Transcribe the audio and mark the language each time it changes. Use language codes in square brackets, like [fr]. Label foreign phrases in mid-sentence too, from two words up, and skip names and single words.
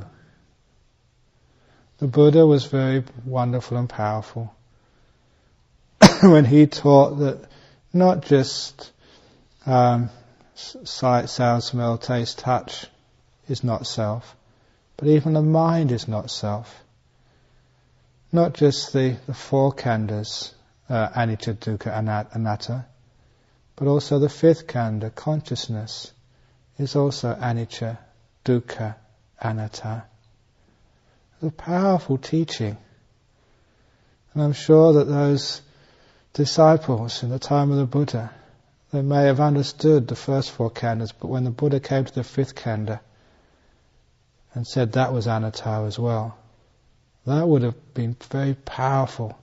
[en] The Buddha was very wonderful and powerful when he taught that not just sight, sound, smell, taste, touch is not self, but even the mind is not self. Not just the four khandhas, [pi] anicca, dukkha, anatta, [en] but also the fifth khandha, consciousness, is also [pi] anicca, dukkha, anatta. [en] It's a powerful teaching. And I'm sure that those disciples in the time of the Buddha, they may have understood the first four khandhas, but when the Buddha came to the fifth khandha and said that was anatta as well, that would have been very powerful.